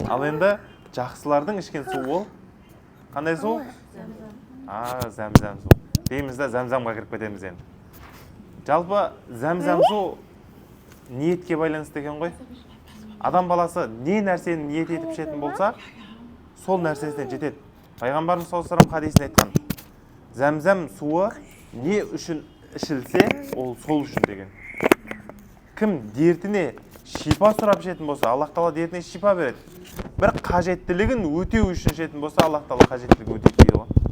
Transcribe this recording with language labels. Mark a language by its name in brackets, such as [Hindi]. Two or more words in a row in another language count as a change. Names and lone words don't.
[Kazakh] Ал енді жақсылардың ішкен су ол қандай су? Зәмзәм су. Дейміз да зәмзәмға кіріп кетеміз енді. Жалпы зәмзәм су ниетке байланысты екен ғой. Адам баласы не нәрсені ниет етіп ішетін болса, сол нәрсесіне жетеді. Пайғамбарымыз [Arabic] صلى الله عليه وسلم [Kazakh] хадисінде айтқан: зәмзәм суы не үшін ішілсе, ол сол үшін деген. Кім дертіне шипа сұрап ішетін болса, Аллах Тағала дертіне шипа береді. Бір қажеттілігін өтеу үшін ішетін болса, Аллах Тағала қажеттілігін өтейді дейді ғой.